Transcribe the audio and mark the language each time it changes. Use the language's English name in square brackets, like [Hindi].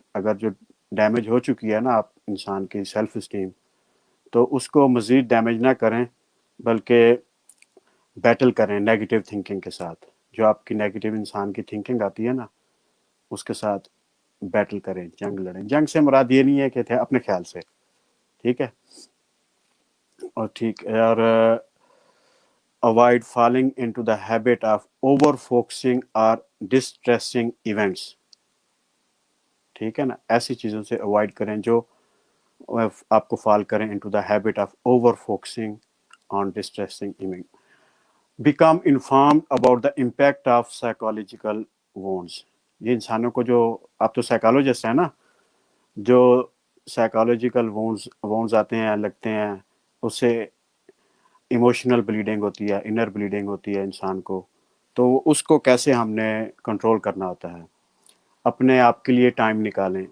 [Urdu] اگر جو ڈیمیج ہو چکی ہے نا آپ انسان کی سیلف اسٹیم، تو اس کو مزید ڈیمیج نہ کریں، بلکہ بیٹل کریں نیگیٹو تھنکنگ کے ساتھ. جو آپ کی نیگیٹو انسان کی تھنکنگ آتی ہے نا، اس کے ساتھ بیٹل کریں، جنگ لڑیں. جنگ سے مراد یہ نہیں ہے کہ تھے اپنے خیال سے، ٹھیک ہے. اور ٹھیک ہے، اور [English] avoid falling into the habit of over focusing or distressing events. [Urdu] ٹھیک ہے نا، ایسی چیزوں سے اوائڈ کریں جو آپ کو فال کریں [English] into the habit of over focusing on distressing events. Become informed about the impact of psychological wounds. [Urdu] یہ انسانوں کو جو، آپ تو سائیکالوجسٹ ہیں نا، جو سائیکالوجیکل وونز آتے ہیں لگتے ہیں، اس سے ایموشنل بلیڈنگ ہوتی ہے، انر بلیڈنگ ہوتی ہے انسان کو. تو اس کو کیسے ہم نے کنٹرول کرنا ہوتا ہے. اپنے آپ کے لیے ٹائم نکالیں.